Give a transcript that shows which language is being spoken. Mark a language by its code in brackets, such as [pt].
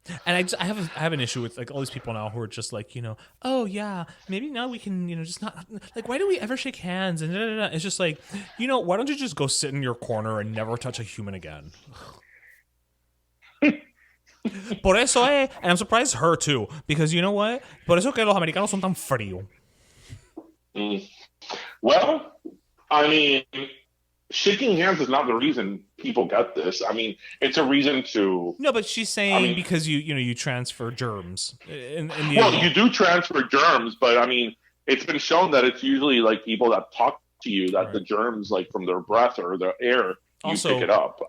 [en] And I have an issue with like all these people now who are just like, oh yeah, maybe now we can, just not like, why do we ever shake hands? And it's just like, why don't you just go sit in your corner and never touch a human again? [es] Por eso [en] and I'm surprised her too, because you know what? [es] Por eso que los americanos son tan frío. [en] Well, I mean, shaking hands is not the reason people get this. I mean, it's a reason to. No, but she's saying because you transfer germs. You do transfer germs, but I mean, it's been shown that it's usually like people that talk to you that the germs, like from their breath or their air, you pick it up.